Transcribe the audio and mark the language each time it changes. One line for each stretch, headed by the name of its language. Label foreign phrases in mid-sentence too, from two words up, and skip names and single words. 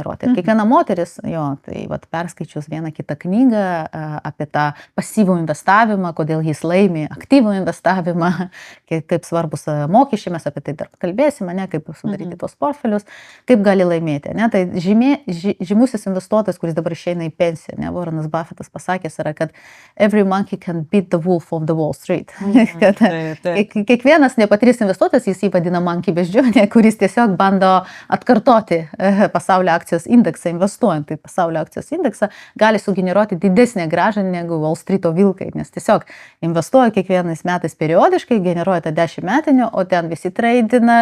Lithuanian: Ir kiekviena moteris, tai perskaičius vieną kitą knygą apie tą pasyvų investavimą, kodėl jis laimi aktyvų investavimą, kaip svarbus mokesčiai, mes apie tai dar kalbėsime, kaip sudaryti tos portfelius, kaip gali laimėti. Tai žymusis investuotojas, kuris dabar išeina į pensiją, Warrenas Buffettas pasakęs yra, kad
English: every monkey can beat the wolf of the Wall Street.
Lithuanian: Kiekvienas nepatyręs investuotojas, jis jį vadina monkey beždžionė, kuris tiesiog bando atkartoti pasaulio akcijos indeksą, investuojant į pasaulio akcijos indeksą, gali sugeneruoti didesnę grąžą negu Wall Street'o vilkai, nes tiesiog investuoja kiekvienais metais periodiškai, generuoja tą 10 metinių, o ten visi treidina.